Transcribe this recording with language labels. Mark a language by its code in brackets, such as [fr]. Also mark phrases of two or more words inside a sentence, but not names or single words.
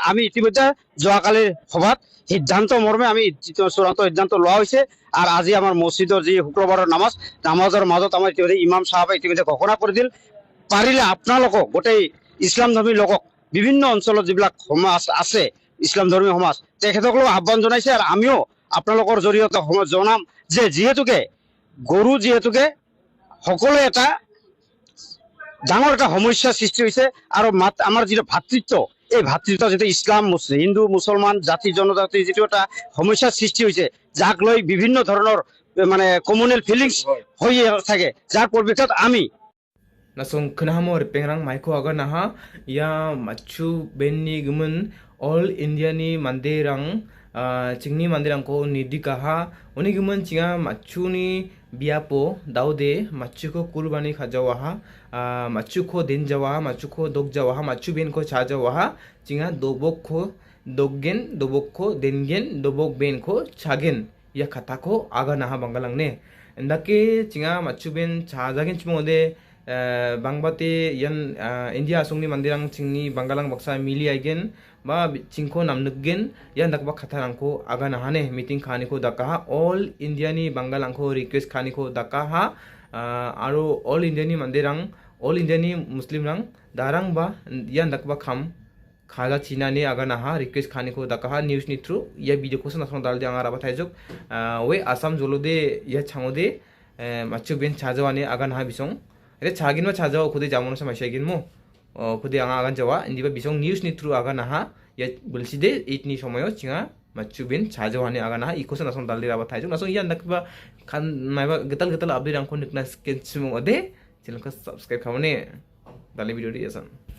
[as] আমি ইতিমধ্যে যোৱাকালিৰ সভাত সিদ্ধান্ত মৰ্মে আমি চূড়ান্ত সিদ্ধান্ত লোৱা হৈছে আৰু আজি আমাৰ মছজিদৰ যি শুক্ৰবাৰৰ নামাজৰ মাজত আমাৰ ইতিমধ্যে ইমাম সাহেবে ইতিমধ্যে ঘোষণা কৰি দিল পাৰিলে আপোনালোকক গোটেই ইছলাম ধৰ্মী লোকক বিভিন্ন অঞ্চলত যিবিলাক সমাজ আছে ইছলাম ধৰ্মী সমাজ তেখেতসকলক আহ্বান জনাইছে আৰু আমিও আপোনালোকৰ জৰিয়তে জনাম যে যিহেতুকে গৰু যিহেতুকে সকলোৱে এটা ডাঙৰ এটা সমস্যাৰ সৃষ্টি হৈছে আৰু আমাৰ যিটো ভাতৃত্ব এই ভাতৃত্ব যিটো ইছলাম হিন্দু মুছলমান জাতি জনজাতি যিটো এটা সমস্যাৰ সৃষ্টি হৈছে যাক লৈ বিভিন্ন ধৰণৰ মানে [en] communal feelings [as] হৈ থাকে যাৰ পৰিপ্ৰেক্ষিতত আমি [grt] nasong kenahamo pengrang maiko agana ha ya machu benni gumun [en] all India [grt] ni mandirang cingni mandirang ko nidika ha oni gumun cinga machu ni biapo daude machu ko kurbani khajawa ha machu ko denjawa machu ko dokjawa ha machu ben ko chajawa ha cinga dobok ko doggen dobok ko dengen dobok ben ko chagen ya kata ko agana ha Bangalang ne ndake cinga machu ben chajagen chmode bangbate yan India asungni mandirang cingni Bangalang baksa mili aigen ba cingko namnuggen yan dakba khatharangko agana hane meeting khani ko dakaha [en] all India [grt] ni Bangalang ko request khani ko dakaha aro [en] all India [grt] ni mandirang [en] all India [grt] ni Muslim rang darang ba yan dakba kham khaga china ni agana ha request khani ko dakaha news ni through ya video ko sanasong dal de angara bathai jok we Assam jolode ya changode machu ben chajawani agana ha bisong रे छागिन मा छाजाव खुदे जामनो समस्यागिन मो खुदे आगा आगान जावा इंदिबा बिसं न्यूज नि थ्रु आगा नाहा या बुलसिदे इतनि समयो चिंगा macubin chajawani agana ha ikosan nasong daldi rabat thaijuk nasong iya nakba kan maiba getal update angko nikna skin sumong ode channel ko subscribe khamane dali video di yasan